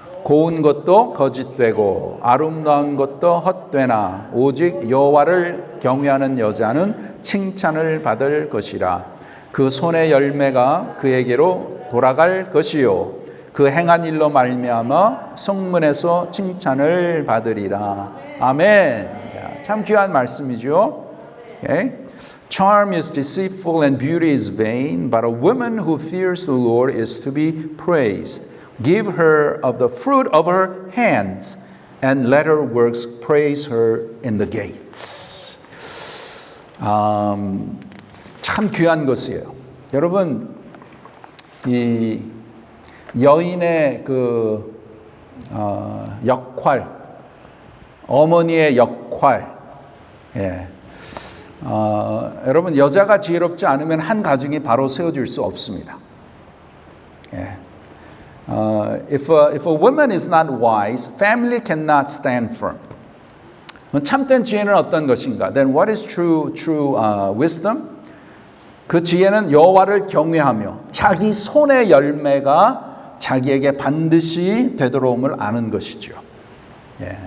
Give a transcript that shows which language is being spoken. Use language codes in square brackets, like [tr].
[ko] 고운 것도 거짓되고 아름다운 것도 헛되나 오직 여호와를 경외하는 여자는 칭찬을 받을 것이라. 그 손의 열매가 그에게로 돌아갈 것이요 그 행한 일로 말미암아 성문에서 칭찬을 받으리라. 아멘. 참 귀한 말씀이죠. [en] Okay? Charm is deceitful and beauty is vain, but a woman who fears the Lord is to be praised. Give her of the fruit of her hands, and let her works praise her in the gates. [ko] 참 귀한 것이에요. 여러분, 이 여인의 그 역할, 어머니의 역할, 예. 여러분 여자가 지혜롭지 않으면 한 가정이 바로 세워질 수 없습니다. 예. [en] If a woman is not wise, family cannot stand firm. [ko] 참된 지혜는 어떤 것인가? [en] Then what is true wisdom? [ko] 그 지혜는 여호와를 경외하며 자기 손의 열매가 자기에게 반드시 되돌아옴을 아는 것이죠. 예.